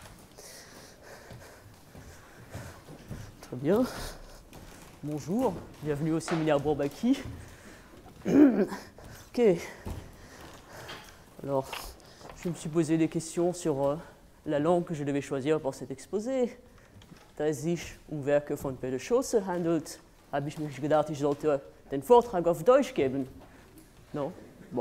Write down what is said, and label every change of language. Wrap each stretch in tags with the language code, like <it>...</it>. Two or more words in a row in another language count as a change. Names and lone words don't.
<fr>Très bien. Bonjour, bienvenue au séminaire Bourbaki. Ok. Alors, je me suis posé des questions sur la langue que je devais choisir pour cet exposé.</fr> <de>Da sich Werke von Peter Schosse handelt, habe ich mir gedacht, ich sollte den Vortrag auf Deutsch geben.</de> <fr>Non? Bon.</fr>